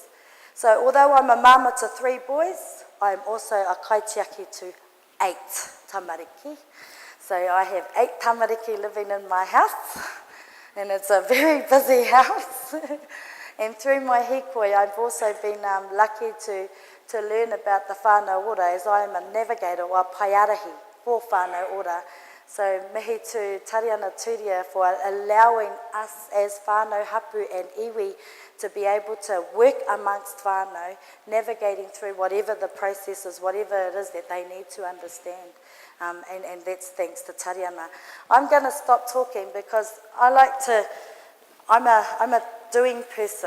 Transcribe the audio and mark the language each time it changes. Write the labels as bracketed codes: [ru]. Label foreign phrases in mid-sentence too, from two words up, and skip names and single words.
[en] So although I'm a mama to 3 boys, I'm also a kaitiaki to 8 tamariki. So I have 8 tamariki living in my house, and it's a very busy house. And through my hikoi, I've also been lucky to learn about the [mi] whānau ora, [en] as I am a navigator or a paiarahi for [mi] whānau ora. [en] So [mi] mihi tu [en] Tariana Turia for allowing us as [mi] whānau hapu [en] and iwi to be able to work amongst whānau, navigating through whatever the process is, whatever it is that they need to understand. And that's thanks to Tariana. I'm going to stop talking because I'm a doing person.